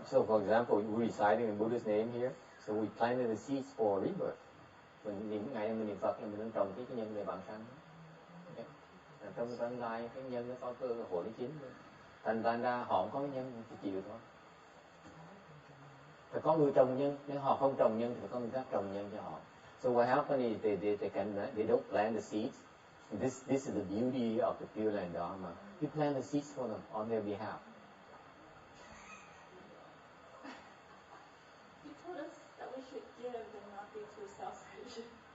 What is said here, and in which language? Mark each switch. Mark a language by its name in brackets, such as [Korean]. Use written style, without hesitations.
[English] So for example, we're reciting the Buddha's name here, so we planted the seeds for rebirth. [Vietnamese] Ngày mình niệm Phật là mình đang trồng cái nhân về bản sanh. Okay. Trong tương lai cái nhân nó có cơ hội để chín. Thành ra họ không có nhân thì chịu thôi. Phải có người trồng nhân, nếu họ không trồng nhân thì phải có người khác trồng nhân cho họ. [English] So what happens is they don't plant the seeds. This is the beauty of the Pure Land Dharma. You plant the seeds for them on their behalf. You told us that we should give and not be too selfish.